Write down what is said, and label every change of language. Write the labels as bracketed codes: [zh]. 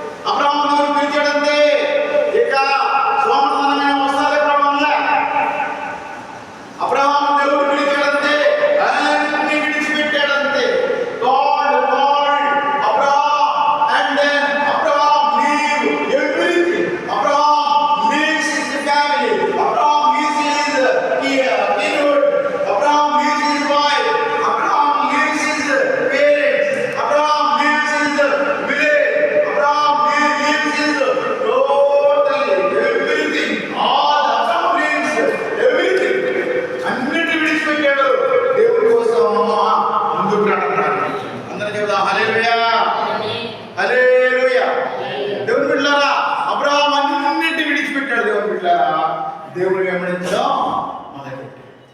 [te] అబ్రహాము దేవుని పిలిచాడంతే, ఇక సోమరమైన వస్త్రాలు వల్ల అబ్రహాము దేవుడు పిలిచాడంతే, అన్ని విడిచిపెట్టాడంతే. [en] God called Abraham and then Abraham leave everything. Abraham leaves his family. Abraham leaves his kinhood. Abraham leaves his wife. Abraham leaves his parents. Abraham leaves his village. Abraham leaves his totally everything. All Abraham leaves everything. [te] అన్నిటి విడిచిపెట్టాడు దేవుని కోసం ముందుకు రావడానికి. అందరూ చెబుదాం హల్లెలూయా, హల్లెలూయా. దేవుని బిడ్డలారా అబ్రహాం అన్నిటి విడిచిపెట్టాడు. దేవుని బిడ్డలారా దేవుని వెంబడించడం మొదలుపెట్టాడు.